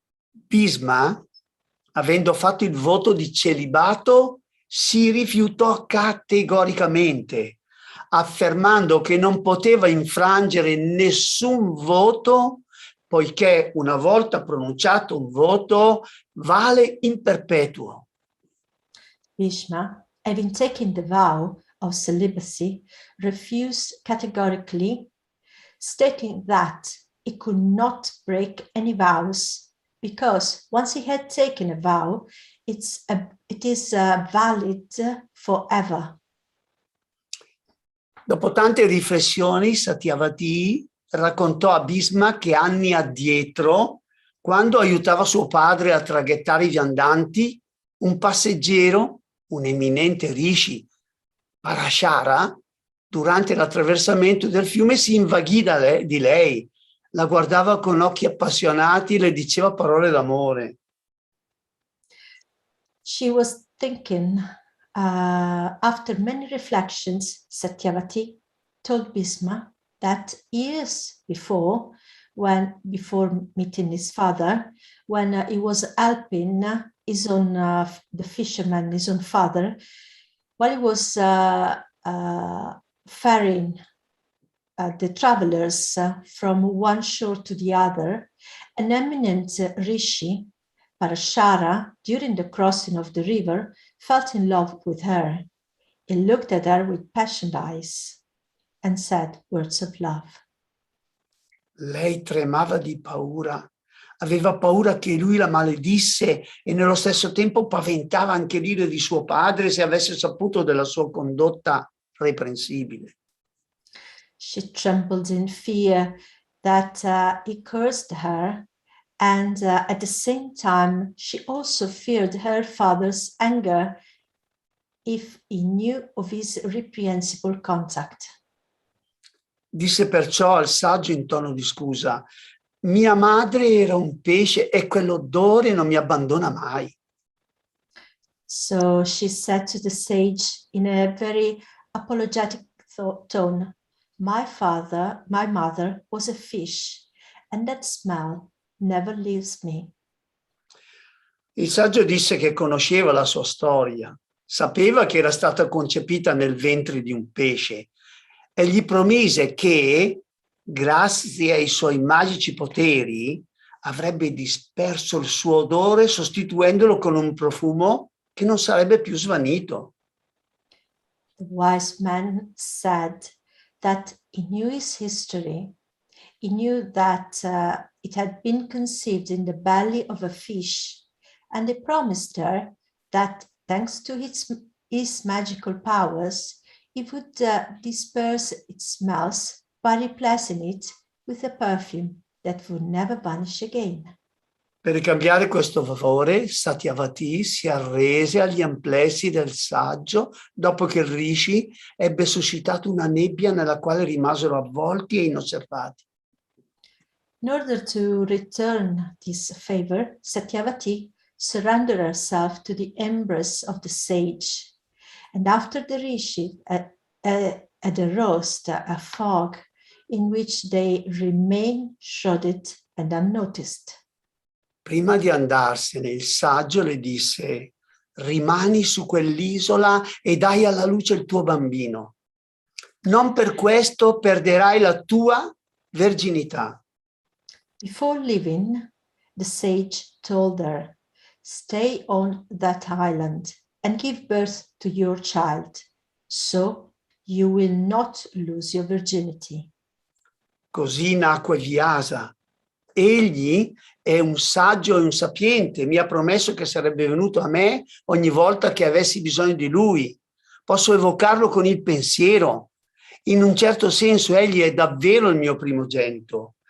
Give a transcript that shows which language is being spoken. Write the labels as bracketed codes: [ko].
[it] Bhisma, avendo fatto il voto di celibato, si rifiutò categoricamente, affermando che non poteva infrangere nessun voto, poiché una volta pronunciato un voto vale in perpetuo. [en] Bhishma, having taken the vow of celibacy, refused categorically, stating that he could not break any vows because once he had taken a vow, it is valid forever. [it] Dopo tante riflessioni, Satyavati raccontò a Bhisma che anni addietro, quando aiutava suo padre a traghettare i viandanti, un passeggero, un eminente rishi, Parashara, durante l'attraversamento del fiume si invaghì di lei, la guardava con occhi appassionati e le diceva parole d'amore. [en] She was thinking, after many reflections, Satyavati told Bhisma that years before meeting his father, when he was helping his own, the fisherman, his own father, while he was ferrying the travelers from one shore to the other, an eminent rishi, Parashara, during the crossing of the river, felt in love with her. He looked at her with passionate eyes and said words of love. [it] Lei tremava di paura, aveva paura che lui la maledisse e nello stesso tempo paventava anche l'ira di suo padre se avesse saputo della sua condotta reprensibile. [en] She trembled in fear that he cursed her, and at the same time she also feared her father's anger if he knew of his reprehensible conduct. [it] Disse perciò al saggio in tono di scusa: mia madre era un pesce e quell'odore non mi abbandona mai. [en] So she said to the sage in a very apologetic tone, my mother was a fish, and that smell never leaves me. [it] Il saggio disse che conosceva la sua storia, sapeva che era stata concepita nel ventre di un pesce e gli promise che, grazie ai suoi magici poteri, avrebbe disperso il suo odore sostituendolo con un profumo che non sarebbe più svanito. [en] The wise man said that he knew his history. He knew that it had been conceived in the belly of a fish, and he promised her that thanks to his magical powers, he would disperse its smells by replacing it with a perfume that would never vanish again. [it] Per ricambiare questo favore, Satyavati si arrese agli amplessi del saggio dopo che il Rishi ebbe suscitato una nebbia nella quale rimasero avvolti e inosservati. [en] In order to return this favor, Satyavati surrendered herself to the embrace of the sage. And after the Rishi had arose a fog in which they remained shrouded and unnoticed. [it] Prima di andarsene, il saggio le disse: rimani su quell'isola e dai alla luce il tuo bambino. Non per questo perderai la tua verginità. [en] Before leaving, the sage told her, stay on that island and give birth to your child, so you will not lose your virginity. [it] Così nacque Vyasa. Egli è un saggio e un sapiente, mi ha promesso che sarebbe venuto a me ogni volta che avessi bisogno di lui. Posso evocarlo con il pensiero. In un certo senso egli è davvero il mio primogenito.